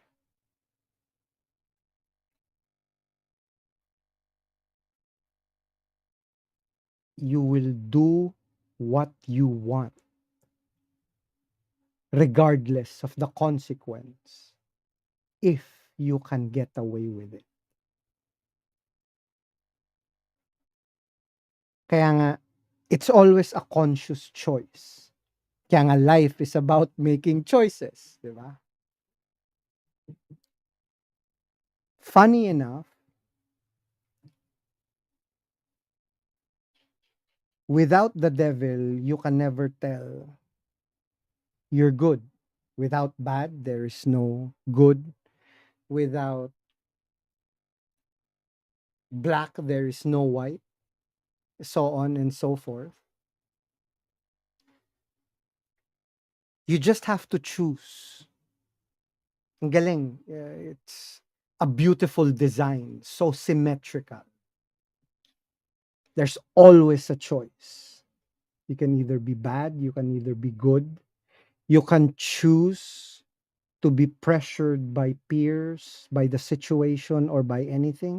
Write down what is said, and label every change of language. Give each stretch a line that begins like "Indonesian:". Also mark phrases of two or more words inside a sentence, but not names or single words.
English: You will do what you want, regardless of the consequence, if you can get away with it.
Filipino: Kaya nga,
English: it's always a conscious choice.
Filipino: Kaya nga
English: life is about making choices,
Filipino: di ba?
English: Funny enough, without the devil, you can never tell you're good. Without bad, there is no good. Without black, there is no white. So on and so forth. You just have to choose.
Filipino: Ang galing.
English: It's a beautiful design, so symmetrical. There's always a choice. You can either be bad, you can either be good. You can choose to be pressured by peers, by the situation, or by anything.